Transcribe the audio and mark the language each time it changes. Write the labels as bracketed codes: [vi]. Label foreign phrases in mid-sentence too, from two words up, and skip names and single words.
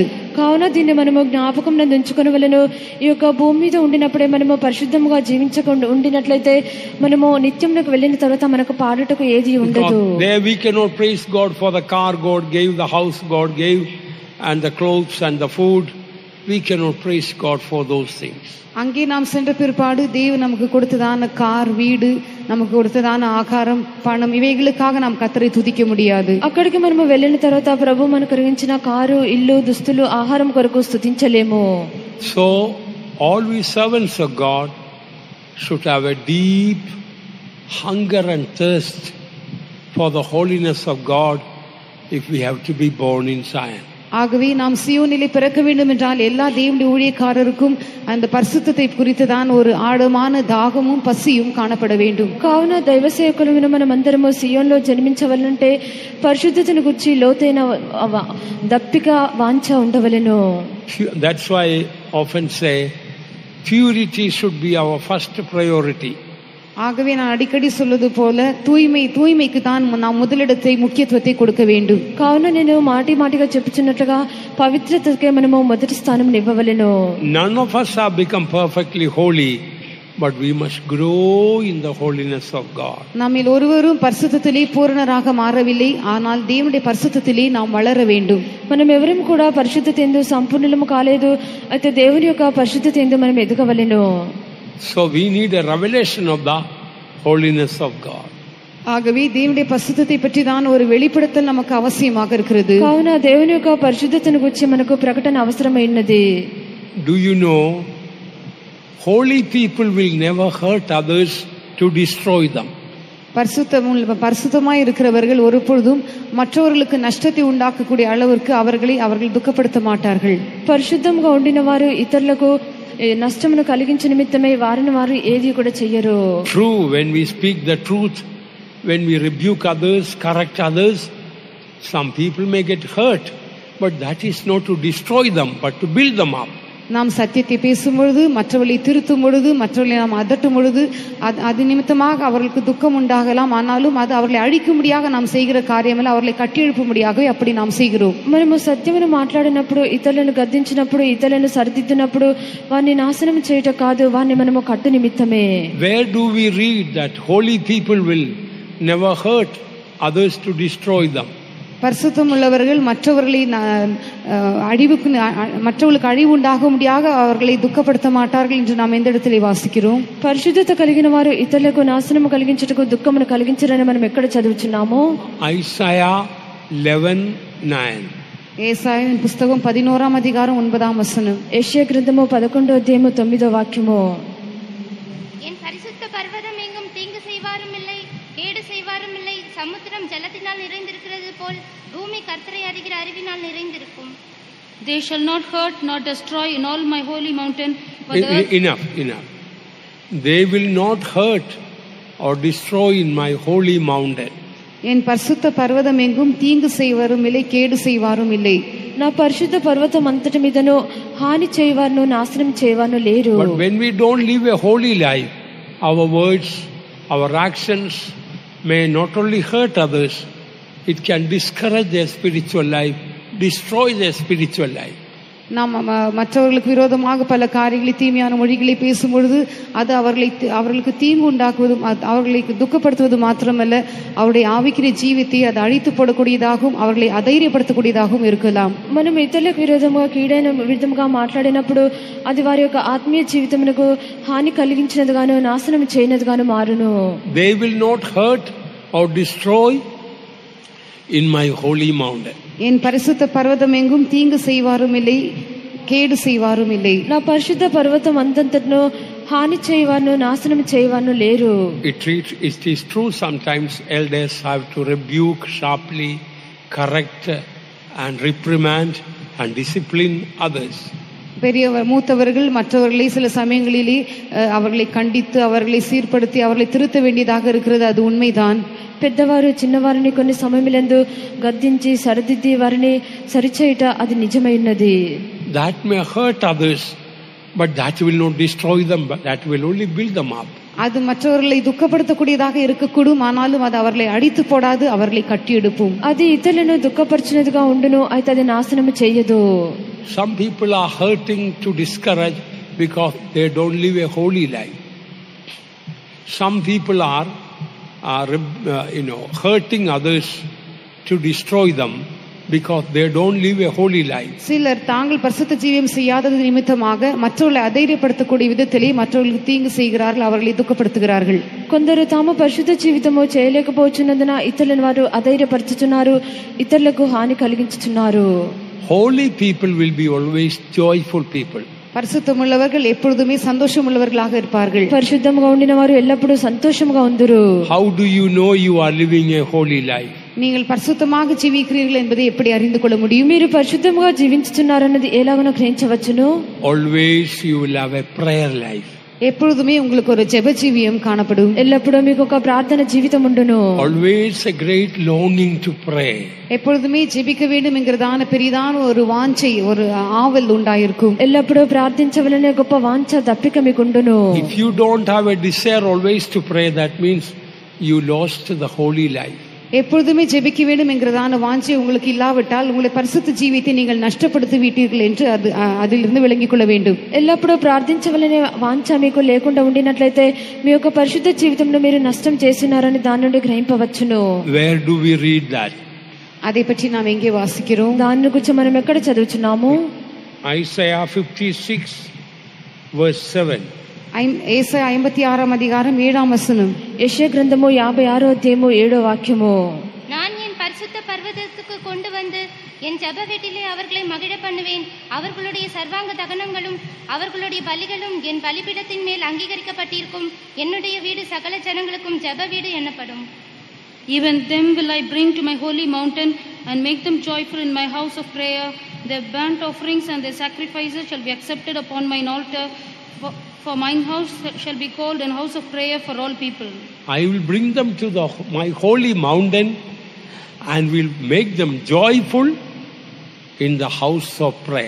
[te] కావున దీన్ని మనము జ్ఞాపకం నందు ఉంచుకుని వలెను. ఈ యొక్క భూమి మీద ఉండినప్పుడే మనము పరిశుద్ధముగా జీవించకుండా ఉండినట్లయితే మనము నిత్యమునకు వెళ్ళిన తర్వాత మనకు పాడుటకు ఏది ఉండదు. [en] There we cannot praise God for the car God gave, the house God gave, and the clothes and the food. We cannot praise God for those things. [ta] அங்கே நாம் சென்ற பிற்பாடு தேவன் நமக்கு கொடுத்ததான கார், வீடு, நமக்கு கொடுத்ததான ஆகாரம், பணம், இவைகளுக்காக நாம் கர்த்தரை துதிக்க முடியாது. [te] అక్కడికి మనము వెళ్ళిన తర్వాత ప్రభు మనకు కలిగించిన కారు, ఇల్లు, దుస్తులు, ఆహారం కొరకు స్తుతించలేము. [en] So all we servants of God should have a deep hunger and thirst for the holiness of God if we have to be born in Zion. [ta] ஆகவே நாம் சியோனிலே பிறக்க வேண்டும் என்றால் எல்லா தேவனுடைய ஊழியக்காரருக்கும் அந்த பரிசுத்தத்தை குறித்ததான ஒரு ஆழமான தாகமும் பசியும் காணப்பட வேண்டும். [te] కావున దైవ సేవకులమైన మనమందరము సియోన్లో జన్మించవలనంటే పరిశుద్ధతను గురించి లోతైన దప్పిక వాంఛ ఉండవలెను. [en] That's why I often say purity should be our first priority. [ta] ஆகவே நான் அடிக்கடி சொல்வது போல தூய்மைக்கு தான் நாம் முதலிடத்தை முக்கியத்துவத்தை கொடுக்க வேண்டும். [te] కావున నేను మాటిగా చెప్పుచున్నట్లుగా పవిత్రతకే మనము మొదటి స్థానం ఇవ్వవలెను. [en] None of us have become perfectly holy, but we must grow in the holiness of God. [ta] நம்மில் ஒருவரும் பரிசுத்தத்திலே பூரணராக மாறவில்லை, ஆனால் தேவனுடைய பரிசுத்தத்திலே நாம் வளர வேண்டும். [te] మనం ఎవరం కూడా పరిశుద్ధత యందు సంపూర్ణము కాలేదు, అయితే దేవుని యొక్క పరిశుద్ధత యందు మనం ఎదగవలెను. [en] So we need a revelation of the holiness of God. [ta] ஆகவே தேவனுடைய பரிசுத்தத்தை பற்றி தான் ஒரு வெளிப்படுத்தல் நமக்கு அவசியமாக இருக்கிறது. [te] కావున దేవుని యొక్క పరిశుద్ధతను గురించి మనకు ప్రకటన అవసరమైనది. [en] Do you know, holy people will never hurt others to destroy them. [ta] பரிசுத்தமாய் இருக்கிறவர்கள் ஒருபொழுதும் மற்றவர்களுக்கு நஷ்டத்தை உண்டாக்கக்கூடிய அளவிற்கு அவர்கள் துக்கப்படுத்த மாட்டார்கள். [te] పరిశుద్ధంగా ఉండిన వారు ఇతరులకు నష్టమును కలిగించే నిమిత్తమే వారిని వారు ఏది కూడా చెయ్యరు. [en] True, when we speak the truth, when we rebuke others, correct others, some people may get hurt, but that is not to destroy them, but to build them up. [ta] நாம் சத்தியத்தை பேசும் பொழுது, மற்றவர்களை திருத்தும் பொழுது, மற்றவர்களை நாம் அதட்டும் பொழுது அது நிமித்தமாக அவர்களுக்கு துக்கம் உண்டாகலாம். ஆனாலும் அது அவர்களை அழிக்கும்படியாக நாம் செய்கிற காரியமல்ல, அவர்களை கட்டியெழுப்பும்படியாகவே அப்படி நாம் செய்கிறோம். [te] మనము సత్యమును మాట్లాడినప్పుడు, ఇతరులను గద్దించినప్పుడు, ఇతరులను సరిదిద్దినప్పుడు వారిని నాశనం చేయట కాదు, వారిని మనము కట్టు నిమిత్తమే. [en] Where do we read that holy people will never hurt others to destroy them? [ta] பரிசுத்தம் உள்ளவர்கள் மற்றவர்களுக்கு அழிவு உண்டாகும்படியாக அவர்களை துக்கப்படுத்த மாட்டார்கள் என்று நாம் எந்த இடத்திலே வாசிக்கிறோம்? [te] పరిశుద్ధత కలిగిన వారు ఇతరులకు నాశనము కలిగించుటకు దుఃఖమును కలిగించరని మనం ఎక్కడ చదువుచున్నామో? [en] Isaiah 11:9. [ta] ஏசாயாவின் புஸ்தகம் 11ஆம் அதிகாரம் 9ஆம் வசனம். [te] యెషయా గ్రంథము 11వ అధ్యాయము 9వ వాక్యము. [ta] என் பரிசுத்த பர்வதம் எங்கும் தீங்கு செய்வாரும் இல்லை, கேடு செய்வாரும் இல்லை. சமுத்திரம் ஜலத்தினால் நிறைந்திருக்கிறது போல் பூமி கர்த்தரை அறிகிற அறிவினால் நிறைந்திருக்கும். [en] They shall not hurt nor destroy in all my holy mountain. For the earth... Enough. They will not hurt or destroy in my holy mountain. [ta] என் பரிசுத்த பர்வதம் எங்கும் தீங்கு செய்வாரும் இல்லை, கேடு செய்வாரும் இல்லை. [te] నా పరిశుద్ధ పర్వతం అంతటి మీదను హాని చేయవారును నాశనం చేయవారును లేరు. [en] But when we don't live a holy life, our words, our actions may not only hurt others, it can discourage their spiritual life, destroy their spiritual life. [ta] நாம் மற்றவர்களுக்கு விரோதமாக பல காரியங்களை, தீமையான மொழிகளை பேசும் பொழுது அது அவர்களுக்கு தீங்கு உண்டாக்குவதும் அவர்களை துக்கப்படுத்துவது மாத்திரமல்ல, அவருடைய ஆவிக்குரிய ஜீவித்தை அது அழித்து போடக்கூடியதாகவும் அவர்களை అధైర్యపడతக்கூடியதாகவும் இருக்கலாம். [te] మనం ఇతరులకు విరోధముగా కీడైన విధముగా మాట్లాడినప్పుడు అది వారి యొక్క ఆత్మీయ జీవితమునకు హాని కలిగించినదిగాను నాశనం చేయనదిగాను మారును. [en] They will not hurt or destroy in my holy mountain. [ta] என் பரிசுத்த பர்வதம் எங்கும் தீங்கு செய்வாரும் இல்லை, கேடு செய்வாரும் இல்லை. [te] నా పరిశుద్ధ పర్వతం అంతటను హాని చేయవారును నాశనం చేయవారును లేరు. [en] It is true sometimes elders have to rebuke sharply, correct and reprimand and discipline others. [ta] மூத்தவர்கள் மற்றவர்களை சில சமயங்களிலே அவர்களை கண்டித்து அவர்களை சீர்படுத்தி அவர்களை திருத்த வேண்டியதாக இருக்கிறது. அது உண்மைதான். [te] పెద్దవారు చిన్నవారిని కొన్ని సమయములందు గద్దించి సరిదిద్ది వారిని సరిచేయుట అది నిజమైనది. [en] That may hurt others, but that will not destroy them, but that will only build them up. [ta] அது மற்றவர்களை துக்கப்படுத்தக்கூடியதாக இருக்கக்கூடும், ஆனாலும் அது அவர்களை அடித்து போடாது, அவர்களை கட்டி எடுக்கும். [te] అది ఇతరులను దుఃఖపరిచినదిగా ఉండును, అయితే అది నాశనము చేయదు. [en] Some people are hurting to discourage because they don't live a holy life. Some people are hurting others to destroy them because they don't live a holy life. [ta] சிலர் தாங்கள் பரிசுத்த ஜீவியம் செய்யாதது நிமித்தமாக மற்றவர்களை అధైర్యపడతக்கூடிய విధத்திலே మற்றவர்களுக்கு தீங்கு செய்கிறார்கள், அவர்களை துக்கப்படுத்துகிறார்கள். [te] కొందరు తాము పరిశుద్ధ జీవితము చేయలేకపోతున్నందున ఇతరులను వారు అధైర్యపరుచుతున్నారు, ఇతరులకు హాని కలిగించుతున్నారు. [en] Holy people will be always joyful people. [ta] பரிசுத்தமுள்ளவர்கள் எப்பொழுதுமே சந்தோஷமுள்ளவர்களாக இருப்பார்கள். [te] పరిశుద్ధముగా ఉండిన వారు ఎల్లప్పుడూ సంతోషముగా ఉందురు. [en] How do you know you are living a holy life? [ta] நீங்கள் பரிசுத்தமாக జీవిக்கிறீர்கள் என்பதை எப்படி அறிந்து கொள்ள முடியும்? [te] మీరు పరిశుద్ధముగా జీవించుచున్నారన్నది ఎలాగనో గ్రహించవచ్చును. [en] Always you will have a prayer life. [ta] எப்பொழுதுமே உங்களுக்கு ஒரு ஜெப ஜீவியம் காணப்படும். [te] ఎల్లప్పుడూ మీకు ఒక ప్రార్థన జీవితం ఉండును. [en] Always a great longing to pray. [ta] எப்பொழுதுமே ஜெபிக்க வேண்டும் என்கிறதான பெரிதான ஒரு வாஞ்சை, ஒரு ஆவல் உண்டாயிருக்கும். [te] ఎల్లప్పుడూ ప్రార్థించవలనే గొప్ప వాంఛ దప్పిక మీకు ఉండును. [en] If you don't have a desire always to pray, that means you lost the holy life. [ta] எப்பொழுதுமே ஜெபிக்க வேண்டும் என்கிறதான வாஞ்சை உங்களுக்கு இல்லாவிட்டால் உங்களை பரிசுத்த ஜீவியத்தை நீங்கள் நஷ்டப்படுத்தி விட்டீர்கள் என்று அதிலிருந்து விளங்கிக் கொள்ள வேண்டும். [te] ఎల్లప్పుడూ ప్రార్థించవలనే వాంఛ మీకు లేకుండా ఉండినట్లయితే మీ యొక్క పరిశుద్ధ జీవితంలో మీరు నష్టం చేస్తున్నారని దాని నుండి గ్రహింపవచ్చును. [en] Where do we read that? [ta] அதை பற்றி நாம் எங்கே வாசிக்கிறோம்? [te] దాని గురించి మనం ఎక్కడ చదువుచున్నాము? [en] Isaiah 56 verse 7. [ta] ஏசாயா 56ஆம் அதிகாரம் 7ஆம் வசனம். [te] యెషయా గ్రంథము 56వ అధ్యాయము 7వ వాక్యము. [ta] நான் என் பரிசுத்த பர்வதத்துக்கு கொண்டு வந்து என் ஜெப வீட்டிலே அவர்களை மகிழ பண்ணுவேன். அவர்களுடைய சர்வாங்க தகனங்களும் அவர்களுடைய பலிகளும் என் பலிபீடத்தின் மேல் அங்கீகரிக்கப்பட்டிருக்கும். என்னுடைய வீடு சகல ஜனங்களுக்கும் ஜெப வீடு எனப்படும். [en] Even them will I bring to my holy mountain and make them joyful in my house of prayer. Their burnt offerings and their sacrifices shall be accepted upon mine altar. For mine house shall be called an house of prayer for all people. I will bring them to my holy mountain and will make them joyful in the house of prayer.